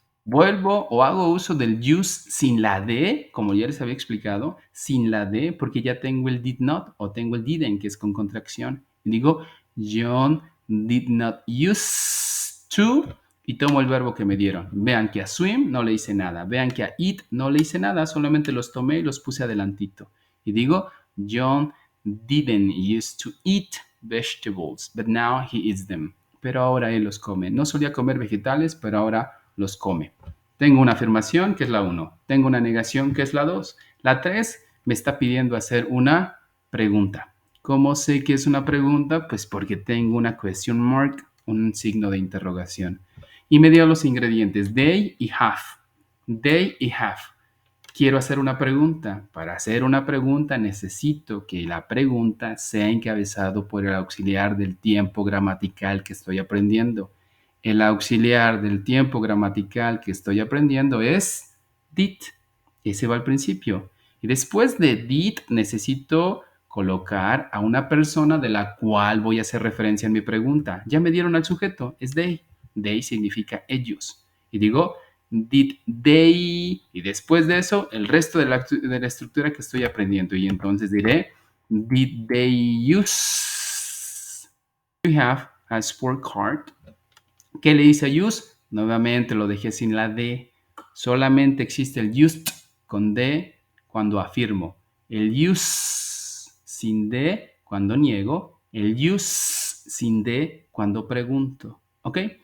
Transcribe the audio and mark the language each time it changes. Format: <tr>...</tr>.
<es>Vuelvo o hago uso del use sin la D, como ya les había explicado, sin la D, porque ya tengo el did not o tengo el didn't, que es con contracción. Y digo,</es> <en>John did not use to,</en> <es>y tomo el verbo que me dieron. Vean que a swim no le hice nada. Vean que a eat no le hice nada, solamente los tomé y los puse adelantito. Y digo,</es> <en>John didn't used to eat vegetables, but now he eats them.</en> <es>Pero ahora él los come. No solía comer vegetales, pero ahora los come. Tengo una afirmación, que es la 1. Tengo una negación, que es la 2. La 3 me está pidiendo hacer una pregunta. ¿Cómo sé que es una pregunta? Pues porque tengo una question mark, un signo de interrogación. Y me dio los ingredientes, they y have. They y have. Quiero hacer una pregunta. Para hacer una pregunta necesito que la pregunta sea encabezado por el auxiliar del tiempo gramatical que estoy aprendiendo. El auxiliar del tiempo gramatical que estoy aprendiendo es did. Ese va al principio. Y después de did necesito colocar a una persona de la cual voy a hacer referencia en mi pregunta. Ya me dieron al sujeto, es they. They significa ellos. Y digo,</es> <en>did they,</en> <es>y después de eso, el resto de la estructura que estoy aprendiendo. Y entonces diré, did they use?</es> <en>We have a sport card.</en> <es>¿Qué le hice a use? Nuevamente lo dejé sin la D. Solamente existe el used con D cuando afirmo. El use sin D cuando niego. El use sin D cuando pregunto. ¿Ok?</es>